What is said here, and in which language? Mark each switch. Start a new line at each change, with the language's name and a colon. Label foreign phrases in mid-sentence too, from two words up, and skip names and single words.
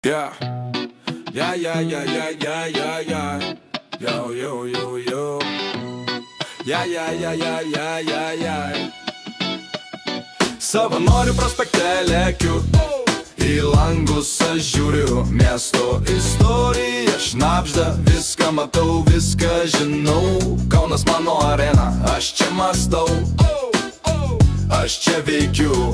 English: Yeah. Yeah, yeah, yeah, yeah, yeah, yeah, yeah. Yo, yo, yo, yo. Yeah, yeah, yeah, yeah, yeah, yeah, yeah.
Lithuanian: Savanorių prospekte lekiu, į langus aš žiūriu, miesto istorija šnabžda, viską matau, viską žinau. Kaunas mano arena, aš čia mąstau, aš čia veikiu.